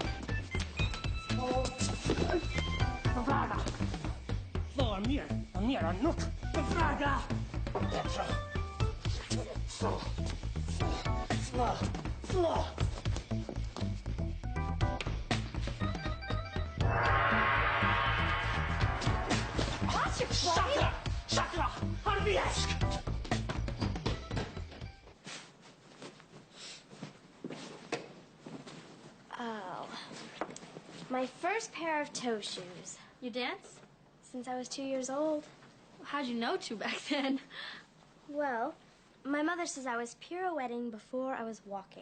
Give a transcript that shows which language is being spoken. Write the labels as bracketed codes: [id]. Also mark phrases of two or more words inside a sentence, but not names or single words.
[en] De Vraga! Flo, Amir! Amir, Anouk! De Vraga! Petro! Flo! Flo! Flo! Shatra! Shatra! Arviesk! Oh. My first pair of toe shoes. You dance? Since I was 2 years old. How'd you know to back then? Well, my mother says I was pirouetting before I was walking.